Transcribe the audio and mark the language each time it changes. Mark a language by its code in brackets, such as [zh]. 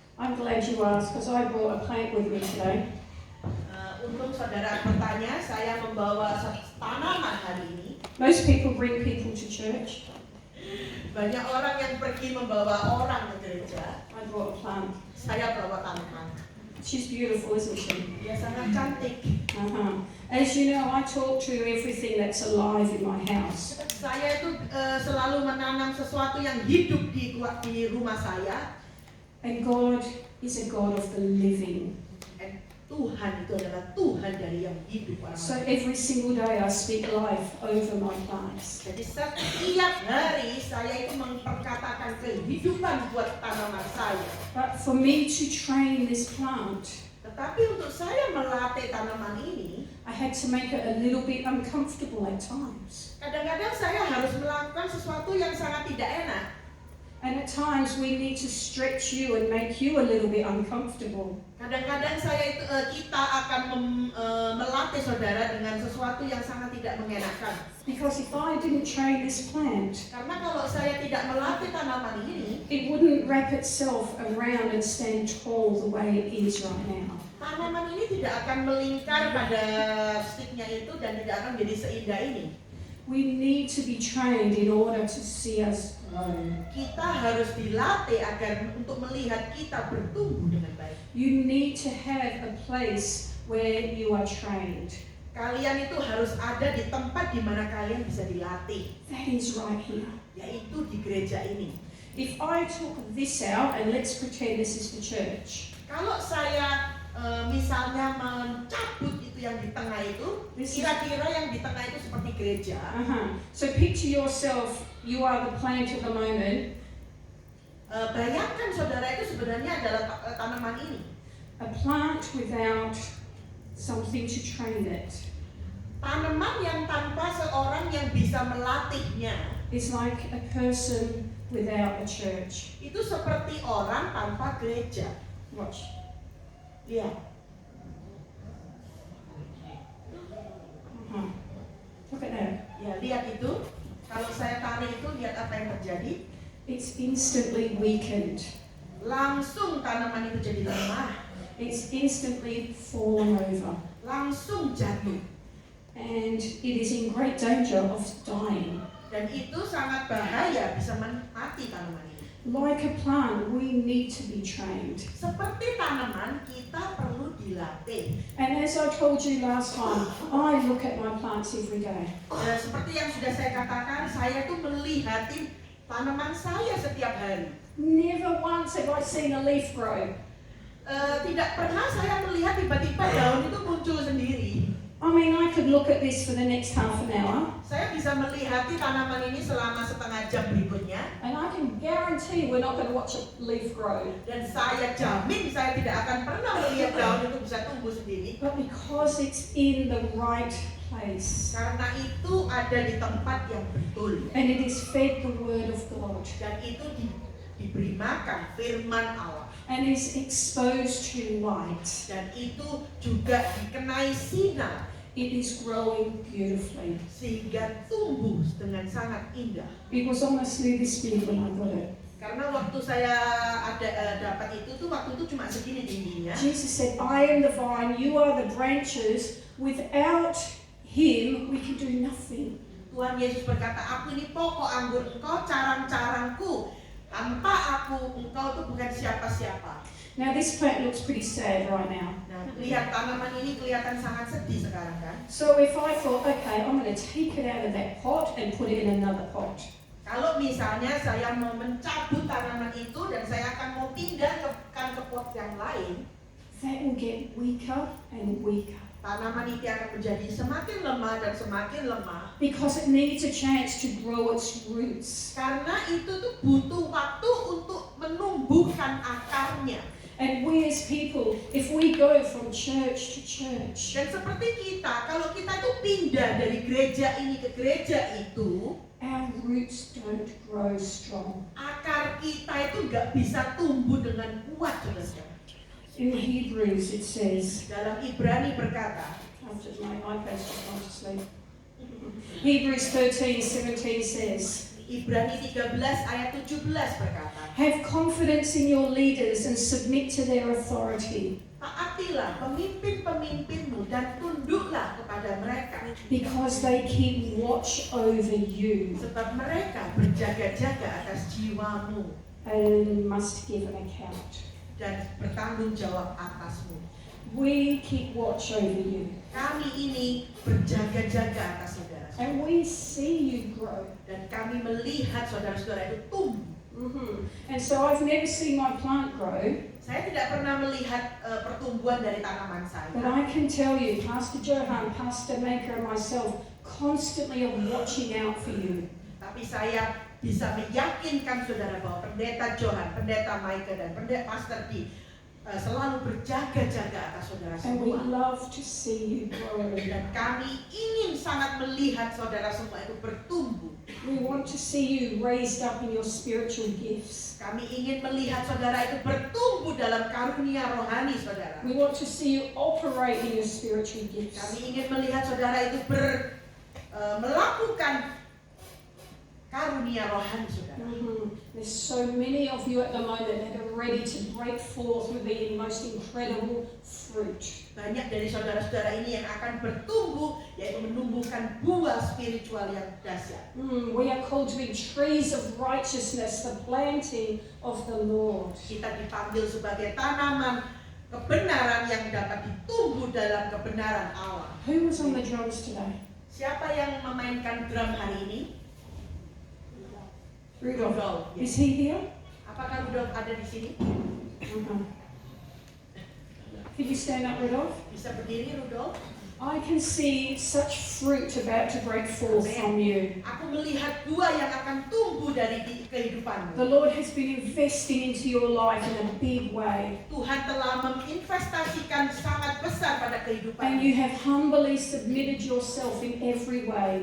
[en] I'm glad you asked because I brought a plant with me today. [id] Untuk saudara bertanya, saya membawa tanaman hari ini. [en] Most people bring people to church. [id] Banyak orang yang pergi membawa orang ke gereja. [en] I brought a plant. [id] Saya bawa tanaman. [en] She's beautiful, isn't she? [id] Dia sangat cantik. [en] As you know, I talk to everything that's alive in my house. [id] Saya itu selalu menanam sesuatu yang hidup di rumah saya. [en] And God is a God of the living. [id] Dan Tuhan itu adalah Tuhan dari yang hidup [en] So [id] orang-orang. [en] every single day I speak life over my plants. [id] Jadi setiap hari saya itu memperkatakan kehidupan buat tanaman saya. [en] But for me to train this plant, [id] Tetapi untuk saya melatih tanaman ini, [en] I had to make it a little bit uncomfortable at times. [id] kadang-kadang saya harus melakukan sesuatu yang sangat tidak enak. [en] And at times we need to stretch you and make you a little bit uncomfortable. [id] Kadang-kadang kita akan melatih saudara dengan sesuatu yang sangat tidak mengenakan. [en] Because if I didn't train this plant, [id] Karena kalau saya tidak melatih tanaman ini, [en] it wouldn't wrap itself around and stand tall the way it is right now. [id] tanaman ini tidak akan melingkar pada sticknya itu dan tidak akan jadi seindah ini. [en] We need to be trained in order to see us grow. [id] Kita harus dilatih agar untuk melihat kita bertumbuh dengan baik. [en] You need to have a place where you are trained. [id] Kalian itu harus ada di tempat di mana kalian bisa dilatih, [en] That is right here. [id] yaitu di gereja ini. [en] If I took this out and let's pretend this is the church. [id] Kalau saya misalnya mencabut itu yang di tengah itu, kira-kira yang di tengah itu seperti gereja. [en] So picture yourself, you are the plant at the moment. [id] Bayangkan saudara itu sebenarnya adalah tanaman ini. [en] A plant without something to train it. [id] Tanaman yang tanpa seorang yang bisa melatihnya. [en] It's like a person without a church. [id] Itu seperti orang tanpa gereja. [en] Watch. [id] Lihat. [en] Look at that. [id] Ya, lihat itu. Kalau saya tarik itu, lihat apa yang terjadi. [en] It's instantly weakened. [id] Langsung tanaman itu jadi lemah. [en] It's instantly fallen over. [id] Langsung jatuh. [en] and it is in great danger of dying. [id] Dan itu sangat bahaya, bisa mati tanaman ini. [en] Like a plant, we need to be trained. [id] Seperti tanaman, kita perlu dilatih. [en] And as I told you last time, I look at my plants every day. [id] Seperti yang sudah saya katakan, saya tuh melihatin tanaman saya setiap hari. [en] Never once have I seen a leaf grow. [id] Tidak pernah saya melihat tiba-tiba daun itu muncul sendiri. [en] I mean, I could look at this for the next half an hour, [id] Saya bisa melihati tanaman ini selama setengah jam berikutnya. [en] and I can guarantee we're not going to watch a leaf grow. [id] Dan saya jamin saya tidak akan pernah melihat daun itu bisa tumbuh sendiri. [en] But because it's in the right place, [id] Karena itu ada di tempat yang betul. [en] and it is fed the word of God, [id] Dan itu diberi makan firman Allah. [en] and is exposed to light, [id] Dan itu juga dikenai sinar. [en] it is growing beautifully. [id] Sehingga tumbuh dengan sangat indah. [en] It was honestly this big when I got it. [id] Karena waktu saya dapat itu tuh waktu itu cuma segini tingginya. [en] Jesus said, I am the vine, you are the branches. Without him, we can do nothing. [id] Tuhan Yesus berkata, aku ini pokok anggur, engkau carang-carangku. Tanpa aku, engkau tuh bukan siapa-siapa. [en] Now this plant looks pretty sad right now. [id] Nah, lihat tanaman ini kelihatan sangat sedih sekarang kan. [en] So if I thought, okay, I'm going to take it out of that pot and put it in another pot. [id] Kalau misalnya saya mau mencabut tanaman itu dan saya akan mau pindah ke pot yang lain, [en] That will get weaker and weaker. [id] tanaman itu akan menjadi semakin lemah dan semakin lemah. [en] Because it needs a chance to grow its roots. [id] Karena itu tuh butuh waktu untuk menumbuhkan akarnya. [en] And we as people, if we go from church to church, [id] Dan seperti kita, kalau kita tuh pindah dari gereja ini ke gereja itu, [en] our roots don't grow strong. [id] akar kita itu nggak bisa tumbuh dengan kuat, saudara. [en] In Hebrews it says, [id] Dalam Ibrani berkata, [en] my iPad's just gone to sleep. Hebrews 13:17 says, [id] Ibrani 13 ayat 17 berkata, [en] have confidence in your leaders and submit to their authority, [id] taatilah pemimpin-pemimpinmu dan tunduklah kepada mereka, [en] because they keep watch over you [id] sebab mereka berjaga-jaga atas jiwamu [en] and must give an account. [id] dan bertanggung jawab atasmu. [en] We keep watch over you, [id] Kami ini berjaga-jaga atas saudara. [en] and we see you grow. [id] Dan kami melihat saudara-saudara itu tumbuh. [en] And so I've never seen my plant grow, [id] Saya tidak pernah melihat pertumbuhan dari tanaman [en] but [id] saya. [en] I can tell you, Pastor Johan, Pastor Maker, and myself constantly are watching out for you. [id] Tapi saya bisa meyakinkan saudara bahwa pendeta Johan, pendeta Micah, dan pendeta Pastor D selalu berjaga-jaga atas saudara [en] And we [id] semua. [en] love to see you grow. [id] Dan kami ingin sangat melihat saudara semua itu bertumbuh. [en] We want to see you raised up in your spiritual gifts. [id] Kami ingin melihat saudara itu bertumbuh dalam karunia rohani saudara. [en] We want to see you operate in your spiritual gifts. [id] Kami ingin melihat saudara itu melakukan karunia rohani saudara. [en] There's so many of you at the moment that are ready to break forth with the most incredible fruit. [id] Banyak dari saudara-saudara ini yang akan bertumbuh, yaitu menumbuhkan buah spiritual yang dahsyat. [en] We are called to be trees of righteousness, the planting of the Lord. [id] Kita dipanggil sebagai tanaman kebenaran yang dapat ditumbuh dalam kebenaran Allah. [en] Who was on the drums today? [id] Siapa yang memainkan drum hari ini? [en] Rudolph. [id] Ya. [en] Is he here? [id] Apakah Rudolf ada di sini? [en] Could you stand up, Rudolph? [id] Bisa berdiri Rudolf? [en] I can see such fruit about to break forth from you. [id] Aku melihat buah yang akan tumbuh dari kehidupanmu. [en] The Lord has been investing into your life in a big way. [id] Tuhan telah menginvestasikan sangat besar pada [en] And [id] kehidupanmu. [en] you have humbly submitted yourself in every way.